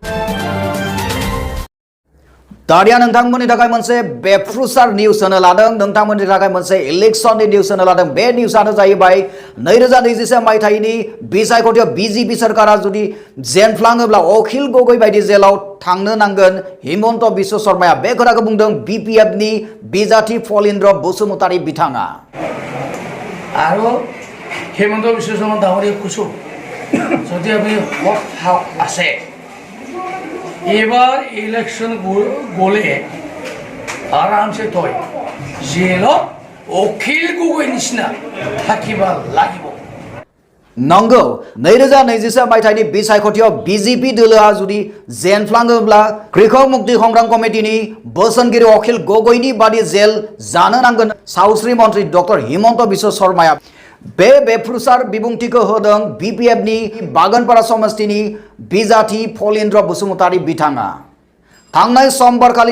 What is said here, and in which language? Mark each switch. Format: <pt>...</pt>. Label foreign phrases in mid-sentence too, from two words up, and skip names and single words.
<brx>दानिया नोंथांमोननि थाखाय मोनसे बेफ्रुसार निउस होनो लादों, नोंथांमोननि थाखाय मोनसे इलेक्शननि निउस होनो लादों। बे निउसआनो जाहैबाय 2021 मायथाइनि बिसायख'थियाव BJP सरकारा जुदि जेनफ्लाङोब्ला अखिल गगৈ बायदि जेलाव थांनो नांगोन हिमन्त बिश्व शर्माया। बे खोथाखौ बुंदों BPF नि बिजाथि फलिन्द्र बसुमतारी बिथाङा।</brx> <as>আৰু হিমন্ত বিশ্ব শৰ্মা ডাঙৰীয়াক কৈছোঁ যদি আপুনি আছে এবাৰ ইলেকশ্যন গ'লে আৰামছে তই জেলত অখিল গগৈ নিচিনা থাকিব লাগিব।</as> <brx>नंगौ 2024 मायथाइनि बिसायख'थियाव बीजेपी दोलोआ जुदि जेनफ्लाङोब्ला कृषक मुक्ति संग्राम कमिटिनि बोसोनगिरि अखिल गगৈनि बादि जेल जानो नांगोन सावस्रि मन्त्रि डक्टर हिमन्त बिश्व शर्माया बे बेफ्रुसार बिबुंथिखौ होदों बीपीएफनि बागानपारा समष्टिनि बिजाथि फलेन्द्र बसुमतारी बिथाङा थांनाय समबारखालि</brx>